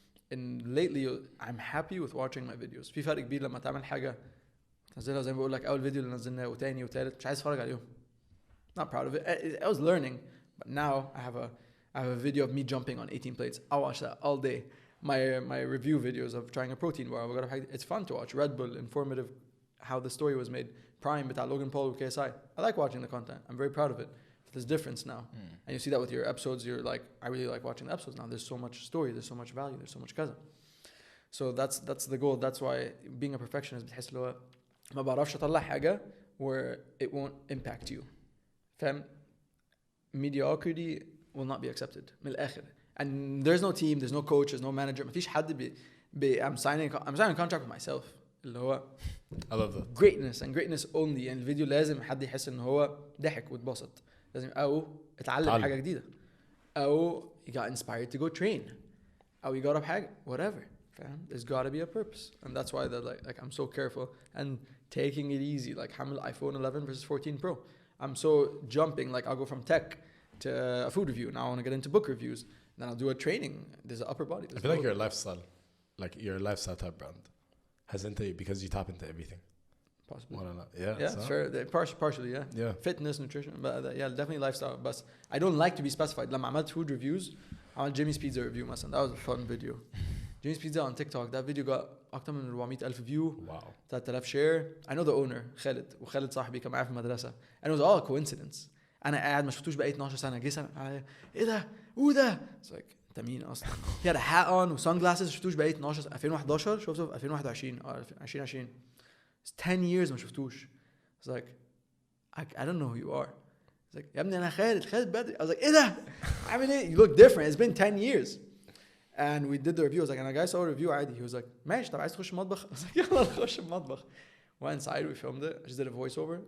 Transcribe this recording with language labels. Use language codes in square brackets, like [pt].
[en] And lately, I'm happy with watching my videos. [ar] في فرق كبير لما تعمل حاجة تنزلها زي ما بقول لك أول فيديو اللي نزلناه وتاني وتالت مش عايز أتفرج عليهم. [en] Not proud of it. I was learning, but now I have a video of me jumping on 18 plates. I'll watch that all day. My review videos of trying a protein bar. It's fun to watch. Red Bull, informative, how the story was made. Prime, بتاع Logan Paul with KSI. I like watching the content. I'm very proud of it. But there's difference now. And you see that with your episodes. You're like, I really like watching the episodes now. There's so much story. There's so much value. There's so much kaza. So that's the goal. That's why being a perfectionist [ar] بتحس اللي هو ما بعرفش أطلع حاجة [en] where it won't impact you. فاهم؟ Mediocrity will not be accepted. [ar] من الآخر. [en] And there's no team. There's no coach. There's no manager. [ar] ما فيش حد [en] I'm signing a contract with myself. [ar] اللي هو [en] I love that. greatness and greatness only. [ar] يعني الفيديو لازم حد يحس ان هو ضحك واتبسط، لازم او اتعلم حاجه جديده، او [en] you got inspired to go train، [ar] او يجرب حاجه [en] whatever. فاهم؟ there's got to be a purpose, and that's why that like I'm so careful and taking it easy. Like [ar] حامل [en] iPhone 11 versus 14 Pro. I'm so jumping. Like I'll go from tech to a food review. Now I want to get into book reviews. Then I'll do a training. There's an upper body. I feel like you're a lifestyle type brand. Hasn't it? Because you tap into everything. Possibly. Yeah, so. sure. Partially, yeah. Fitness, nutrition, but yeah, definitely lifestyle. But I don't like to be specified. [ar] لما عملت [en] food reviews, عملت Jimmy's Pizza review [ar] مثلا. [en] That was a fun video. Jimmy's Pizza on TikTok. That video got [ar] أكتر من [en] 400,000 view. Wow. 3000 share. I know the owner [ar] خالد، وخالد صاحبي كان معايا في المدرسة. [en] And it was all a coincidence. [ar] أنا قاعد ما شفتوش بقى 12 سنة. جه سنة عليا إيه ده؟ Ouda. [en] It's like [ar] أنت مين أصلا؟ [en] He had a hat on و sunglasses. [ar] شفتوش بقى 12 2011. شفته في 2021 أو 2020. [en] It's 10 years [ar] ما شفتوش. [en] It's like I don't know who you are. It's like [ar] يا ابني أنا خالد بدري. [en] I was like [ar] إيه ده؟ عامل إيه؟ [en] You look different. It's been 10 years. And we did the review. I was like, and a guy saw a review [ar] عادي. [en] He was like, [ar] ماشي طب عايز تخش المطبخ؟ [en] I was like [ar] يلا نخش المطبخ. [en] Went inside, we filmed it. I just did a voiceover.